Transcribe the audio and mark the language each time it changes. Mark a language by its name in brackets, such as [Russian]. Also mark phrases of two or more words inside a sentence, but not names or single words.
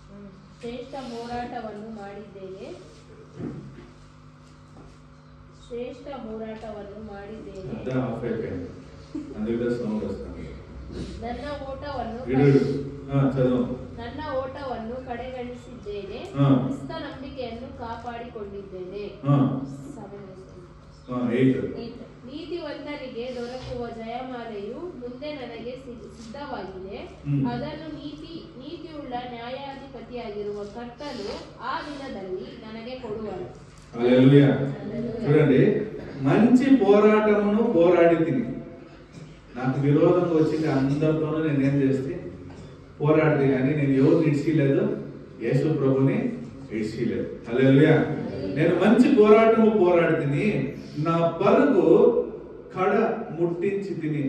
[Kannada] ಶ್ರೇಷ್ಠ ಹೋರಾಟವನ್ನು ಮಾಡಿದ್ದೇನೆ, ಶ್ರೇಷ್ಠ ಶ್ರೇಷ್ಠ ಹೋರಾಟವನ್ನು ಮಾಡಿದ್ದೇನೆ. [Telugu] ಅದ ಆಫ್ అయిపోయింది అందుకే సౌండ్ వస్తుంది. [Kannada] ನನ್ನ ಓಟವನ್ನು [Telugu] చదువు. [Kannada] ನನ್ನ ಓಟವನ್ನು ಕಡೆಗಣಿಸಿದ್ದೇನೆ, ಕ್ರಿಸ್ತ ನಂಬಿಕೆಯನ್ನು ಕಾಪಾಡಿಕೊಂಡಿದ್ದೇನೆ. ನೀತಿವಂತರಿಗೆ ದೊರಕುವ ಜಯಮಾಲೆಯು ಮುಂದೆ ನನಗೆ ಸಿದ್ಧವಾಗಿದೆ. ಅದನ್ನು ನೀತಿಯುಳ್ಳ ನ್ಯಾಯಾಧಿಪತಿಯಾಗಿರುವ ಕರ್ತನು ಆ ದಿನದಲ್ಲಿ ನನಗೆ ಕೊಡುವನು. [Telugu] హల్లెలూయా. చూడండి, మంచి పోరాటమును పోరాడి తిని, నాకు విరోధంగా వచ్చింది అందరితోనూ నేనేం చేస్తే పోరాడితే, కానీ నేను ఎవరు ఇడ్చలేదు, యేసు ప్రభుని ఇడ్చలేదు. హల్లెలూయా. నేను మంచి పోరాటము పోరాడి తిని, నా పరుగు కడ ముట్టించి తిని.